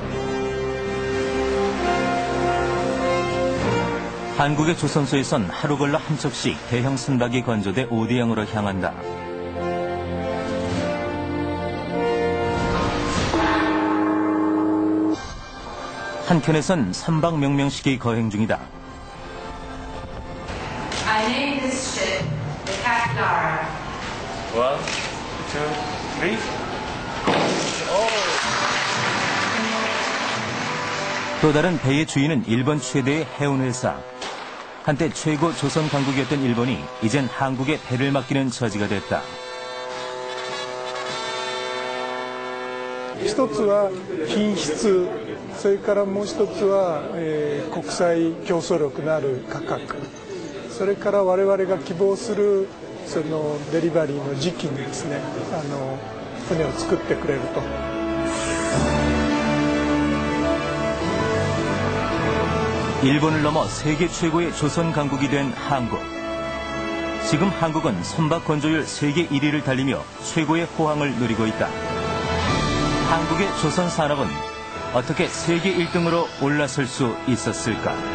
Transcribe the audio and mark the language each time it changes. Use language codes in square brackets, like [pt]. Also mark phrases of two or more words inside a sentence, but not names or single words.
[ko] 한국의 조선소에선 하루 걸러 한 척씩 대형 선박이 건조돼 오대양으로 향한다. 한켠에선 선박 명명식이 거행 중이다. [en] I named this ship the Capilara. 1, 2, 3. [ko] 또 다른 배의 주인은 일본 최대의 해운회사. 한때 최고 조선 강국이었던 일본이 이젠 한국에 배를 맡기는 처지가 됐다. [ja] 一つは品質、それからもう一つは、国際競争力のある価格、それから我々が希望するそのデリバリーの時期にですね、船を作ってくれると。 [ko] 일본을 넘어 세계 최고의 조선 강국이 된 한국. 지금 한국은 선박 건조율 세계 1위를 달리며 최고의 호황을 누리고 있다. 한국의 조선 산업은 어떻게 세계 1등으로 올라설 수 있었을까?